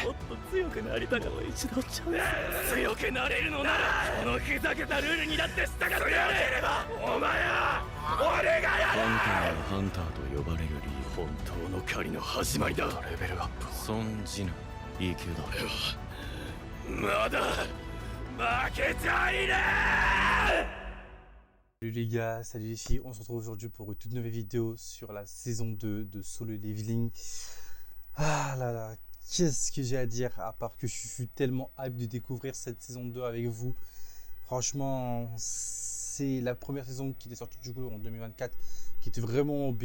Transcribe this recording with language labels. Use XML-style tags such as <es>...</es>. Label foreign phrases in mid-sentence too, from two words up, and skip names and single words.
<ja>ってもっと強くなりたかった一度チャンス強くなれるのならこのふざけたルールにだって従ってやれればお前は俺がやるハンターと呼ばれる理由本当の狩りの始まりだレベルアップ孫ジヌいい級だまだ負けちゃいね</ja> <fr>Salut les gars, salut les filles, on se retrouve aujourd'hui pour une toute nouvelle vidéo sur la saison 2 de Solo Leveling. Ah là là, qu'est-ce que j'ai à dire à part que je suis tellement hype de découvrir cette saison 2 avec vous. Franchement, c'est la première saison qui était sortie du coup en 2024 qui était vraiment bien.</fr>